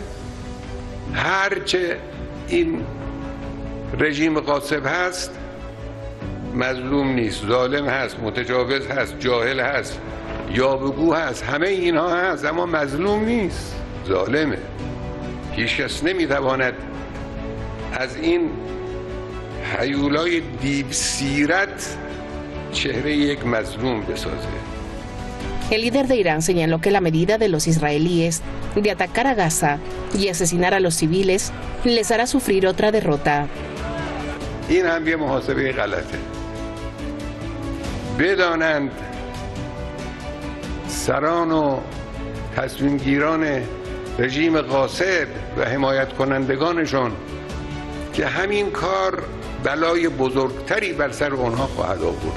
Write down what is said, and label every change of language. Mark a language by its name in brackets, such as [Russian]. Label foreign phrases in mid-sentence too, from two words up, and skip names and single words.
[Persian] هرچه این رژیم غاصب هست مظلوم نیست، ظالم هست، متجاوز هست، جاهل هست، یاوه‌گو هست، همه اینها هست، اما مظلوم نیست، ظالمه. هیچ کس نمیتواند از این هیولای دیو سیرت چهره یک مظلوم بسازه. [Spanish] El líder de Irán señaló que la medida de los israelíes de atacar a Gaza y asesinar a los civiles les hará sufrir otra derrota. [Persian] این هم یه محاسبه غلطه. بدانند سران و تصمیمگیران رژیم غاصب و حمایت کنندگانشون که همین کار بلای بزرگتری بر سر اونها خواهد آورد.